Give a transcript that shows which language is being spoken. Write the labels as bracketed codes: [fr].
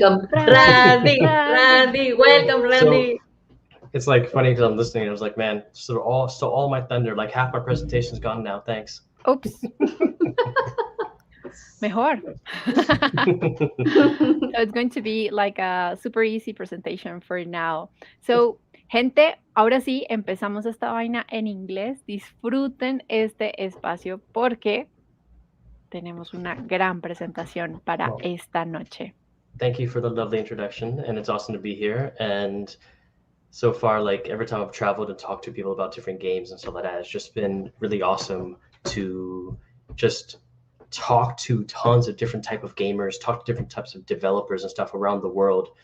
[en] Welcome, Randy, welcome, Randy. So, it's like funny because I'm listening and I was like, man, so all my thunder, like half my presentation's gone now. Thanks. Oops. [es] Mejor. [en] So it's going to be like a super easy presentation for now. [es] So, gente, ahora sí empezamos esta vaina en inglés. Disfruten este espacio porque tenemos una gran presentación para esta noche. [en] Thank you for the lovely introduction, and it's awesome to be here. And so far, like every time I've traveled and talked to people about different games and stuff like that, it's just been really awesome to just talk to tons of different type of gamers, talk to different types of developers and stuff around the world.